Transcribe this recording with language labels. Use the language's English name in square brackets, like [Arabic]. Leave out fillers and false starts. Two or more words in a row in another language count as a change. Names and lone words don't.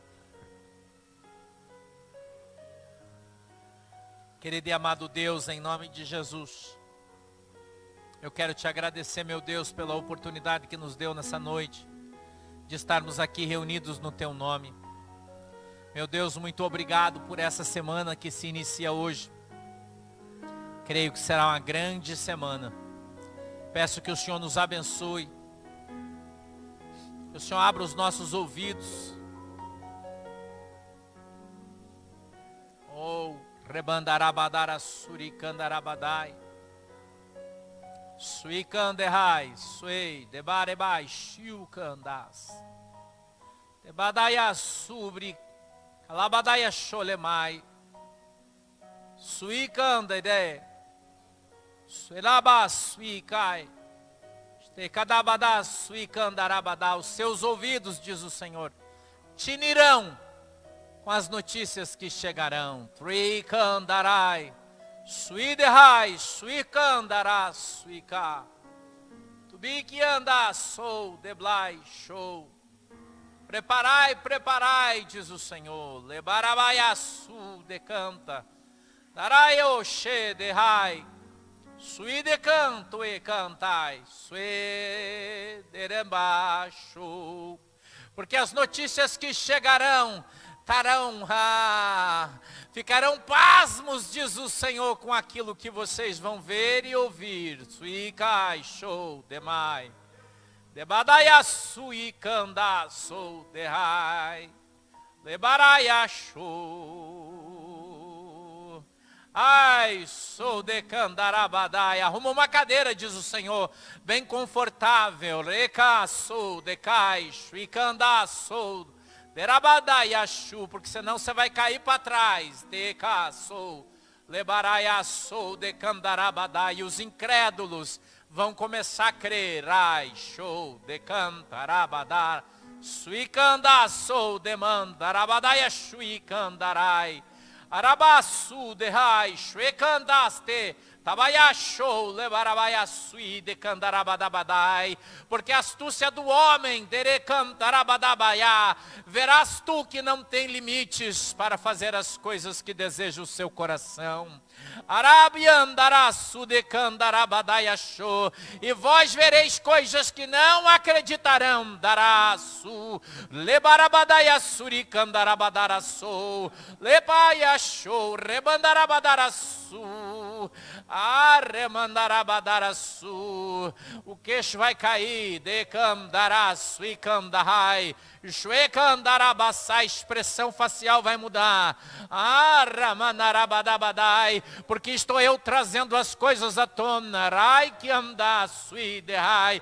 [Portuguese] Querido e amado Deus, em nome de Jesus, eu quero te agradecer, meu Deus, pela oportunidade que nos deu nessa noite, de estarmos aqui reunidos no teu nome. Meu Deus, muito obrigado por essa semana que se inicia hoje. Creio que será uma grande semana. Peço que o Senhor nos abençoe. Que o Senhor abra os nossos ouvidos. Oh, rebandarabadara suricandarabadai. Suicanderrai, suei, debarebai, shiucandas. Debadaya subri, calabadaya cholemai. Suicandede. Suelaba suicai. Estecadabada suicandarabadá. Os seus ouvidos, diz o Senhor, tinirão com as notícias que chegarão. Tricandarai. Suiderrai, suicandará, suica. Tubique anda, sou, deblai, show. Preparai, preparai, diz o Senhor. Lebarabaiaçu, decanta. Darai, oxe, derrai. Sui decanto e cantai. Sui derembaixo. Porque as notícias que chegarão ficarão pasmos, diz o Senhor, com aquilo que vocês vão ver e ouvir. Suicai, show, demai. Debadaia suicanda, sou, derrai. Lebaraia, show. Ai, sou decandarabadai. Arruma uma cadeira, diz o Senhor, bem confortável. Reca, sou, decai, suicanda, sou. Derabadaiachu, porque senão você vai cair para trás. Decaçou, lebaraiaçou, decandarabadai. E os incrédulos vão começar a crer. Ai, show, decantarabadar. Suicandaçou, demandarabadaiachu, candarai. Arabaçu, derrai, chuecandaste. Tabaiachou, lebarabaiaçui, decandarabadabadai. Porque a astúcia do homem, derecandarabadabaiá, verás tu que não tem limites para fazer as coisas que deseja o seu coração. Arabiandaraçu, decandarabadaiachou. E vós vereis coisas que não acreditarão. Daraçu, lebarabadaiaçuri, candarabadaraçou. Lepaiachou, rebandarabadaraçu. Arremandarabadaraçu. O queixo vai cair. Decandaraçu e candarai. Chuecandarabaçá. A expressão facial vai mudar. Arramandarabadabadai. Porque estou eu trazendo as coisas à tona. Rai que andaçu e derrai.